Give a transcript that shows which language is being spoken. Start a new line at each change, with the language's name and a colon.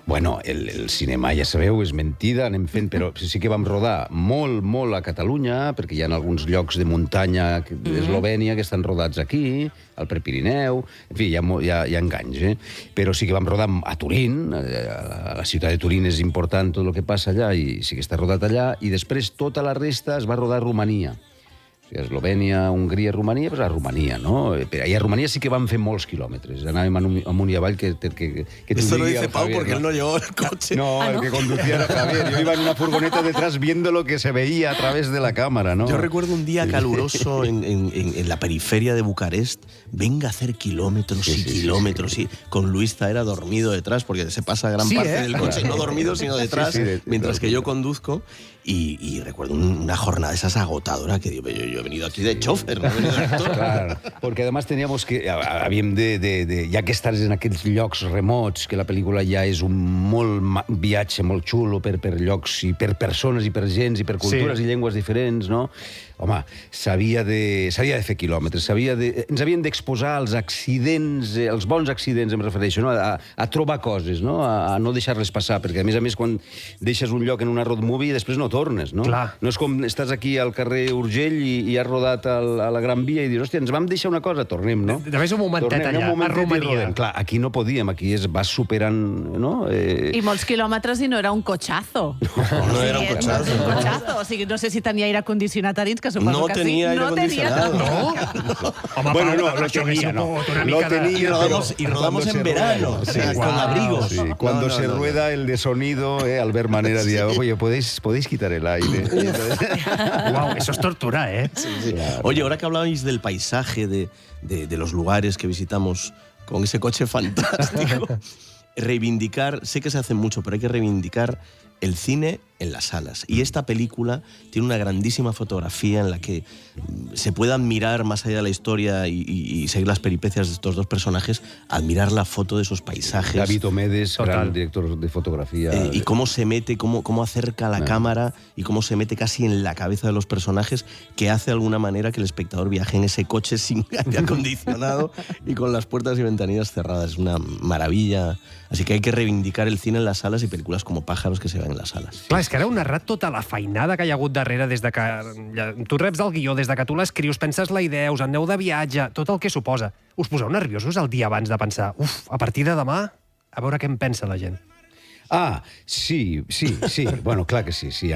Catalan: Bueno, el cinema, ja sabeu, és mentida, anem fent, però sí que vam rodar molt a Catalunya, perquè hi ha alguns llocs de muntanya d'Eslovènia que estan rodats aquí, al Prepirineu, en fi, hi ha enganys, però sí que vam rodar a Turín, a la ciutat de Turín és important tot el que passa allà, i sí que està rodat allà, i després tota la resta es va rodar a Romania. Eslovènia, Hongria, Romania, doncs a Romania, no? I a Romania sí que van fer molts quilòmetres. Anàvem amunt i avall que
Spanish: Esto lo dice Pau porque él no llevó el coche. No, el que conducía era Javier. Yo iba en una furgoneta detrás viendo lo que se veía a través de la cámara, ¿no? Yo recuerdo un día caluroso en la periferia de Bucarest. Venga a hacer kilómetros y kilómetros. Y con Luis Zaera dormido detrás, porque se pasa gran parte del coche, no dormido, sino detrás, mientras que yo conduzco. Y recuerdo una jornada de esas agotadora que digo, yo he venido aquí de chofer, no he venido de actor. Claro, porque además teníamos que...
Catalan: Havíem ja que estàs en aquells llocs remots, que la pel·lícula ja és un viatge molt xulo per llocs i per persones i per gens i per cultures i llengües diferents, no? Home, s'havia de fer quilòmetres, ens havien d'exposar als accidents, els bons accidents, em refereixo, no? A trobar coses, no? A no deixar-les passar, perquè a més, quan deixes un lloc en una road movie, després no tornes, no? Clar. No és com estàs aquí al carrer Urgell i has rodat a la Gran Via i dius, hòstia, ens vam deixar una cosa, tornem, no? Només un momentet allà, a Romania. Clar, aquí no podíem, aquí es va superant, no? I molts quilòmetres i no era un cotxazo. No era un cotxazo. No era un cotxazo, o sigui, no sé si tenia aire condicionat a dins, que suposo que sí.
Spanish: No tenía aire acondicionado.
Catalan: Home,
Spanish: bueno, no, lo tenía, no. Lo tenía, y rodamos en verano, con abrigos. Cuando se rueda el de sonido, Albert Manera decía, oye, ¿podéis quitar el aire? Wow, eso es tortura, ¿eh? Sí. Oye, ahora que hablabais del paisaje, de los lugares que visitamos con ese coche fantástico, reivindicar, sé que se hace mucho, pero hay que reivindicar el cine en las salas. Y esta película tiene una grandísima fotografía en la que se puede admirar, más allá de la historia y seguir las peripecias de estos dos personajes, admirar la foto de esos paisajes. David Omedes, gran director de fotografía. Y cómo se mete, cómo acerca la cámara y cómo se mete casi en la cabeza de los personajes, que hace de alguna manera que el espectador viaje en ese coche sin aire acondicionado y con las puertas y ventanillas cerradas. Es una maravilla. Así que hay que reivindicar el cine en las salas y películas como Pájaros que se ven en las salas.
Catalan: Clar, és que ara heu narrat tota la feinada que hi ha hagut darrere des de que tu reps el guió, des de que tu l'escrius, penses la idea, us aneu de viatge, tot el que suposa. Us poseu nerviosos el dia abans de pensar, a partir de demà, a veure què en pensa la gent? Ah, sí. Bueno, clar que sí.